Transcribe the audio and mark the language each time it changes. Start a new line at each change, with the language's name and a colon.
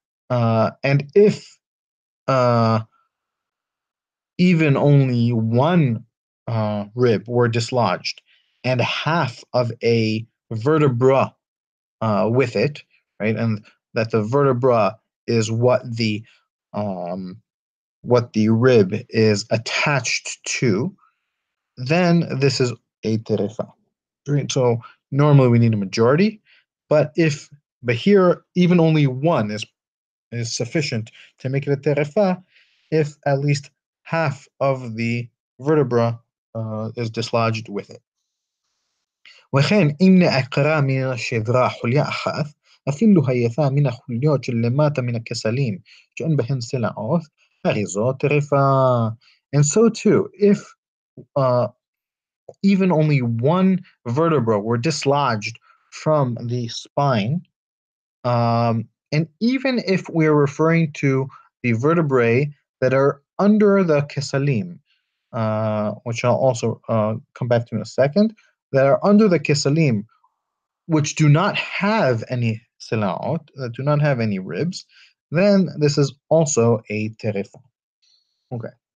English: And if even only one rib were dislodged and half of a vertebra with it, right, and that the vertebra is what the rib is attached to, then this is a tarifa. Right? So normally we need a majority, but here even only one is sufficient to make it a tarifa if at least half of the vertebra is dislodged with it.
Hebrew: וכן אם נעקרה מן השדרה חוליה אחת, אפילו הייתה מן החוליות שלמטה מן הכסלים שאין בהן סלעות, הרי זו טרפה.
English: And so too, if even only one vertebra were dislodged from the spine, and even if we're referring to the vertebrae that are under the kesalim, which I'll also come back to in a second, that are under the kesalim, which do not have any silaot, that do not have any ribs, then this is also a tarifa. Okay.